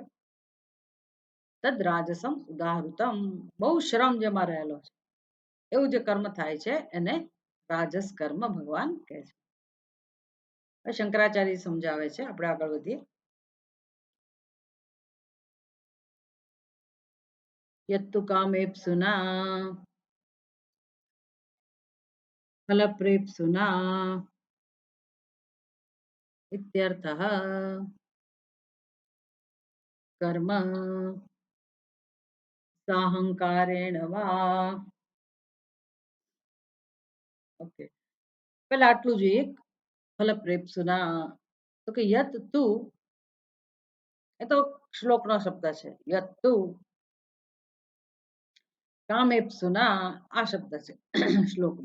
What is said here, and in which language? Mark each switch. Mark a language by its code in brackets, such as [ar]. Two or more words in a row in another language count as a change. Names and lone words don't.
[sa] તદ રાજસમ ઉદાહૃતમ, [gu] બહુ શ્રમ જેમાં રહેલો છે એવું જે કર્મ થાય છે એને રાજસ કર્મ ભગવાન કહે છે. શંકરાચાર્ય સમજાવે છે. આપણે આગળ વધીએ. [sa] યત્તુ કામેપ્સુના फलप्रेप्सुना इत्यर्थः। कर्म साहंकारेण वा, [gu] ઓકે, પેલા આટલું જોઈએ. ફલપ્રેપ્સુના, તો કે [sa] યત તું, [gu] એ તો શ્લોકનો શબ્દ છે. [sa] યત તું કામેપ્સુના, [gu] આ શબ્દ છે શ્લોકનો.